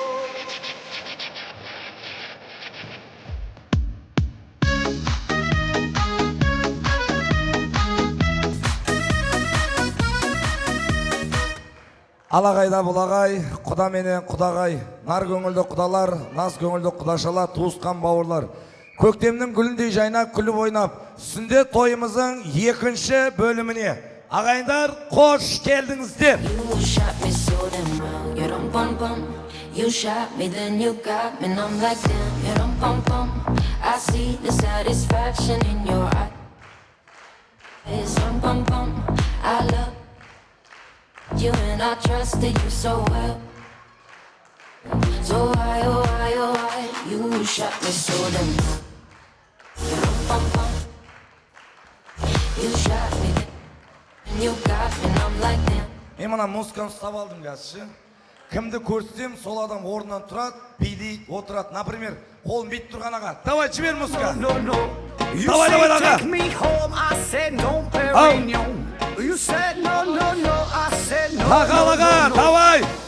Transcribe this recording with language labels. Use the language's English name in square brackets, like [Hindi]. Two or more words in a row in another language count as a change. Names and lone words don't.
[Kazakh] Алағайда бұлағай, құда менен құдағай, нар көңілді құдалар, наз көңілді құдашалар, туысқан бауырлар. Көктемнің гүліндей жайнап, күліп ойнап, сүнде тойымыздың екінші бөліміне. Ағайындар, қош келдіңіздер. [English] You shot me so damn well, you don't bum bum. You shot me, then you got me, and I'm like damn, you don't bum bum. I see the satisfaction in your eyes. It's bum bum. I love you and I trusted you so well. So why, oh why, oh why, you shot me so damn well. You don't bum bum. You shot me, then you got me, and I'm like damn. [Kazakh] Мен мына музыканы ұстап алдым қазір. Кімді көрсетсем, сол адам орнынан тұрады, билейді, отырады. Например, қолын бүйтіп тұрған аға. Давай, жібер музыка. [Russian] Давай, давай, [Kazakh] аға. Тақал аға, давай.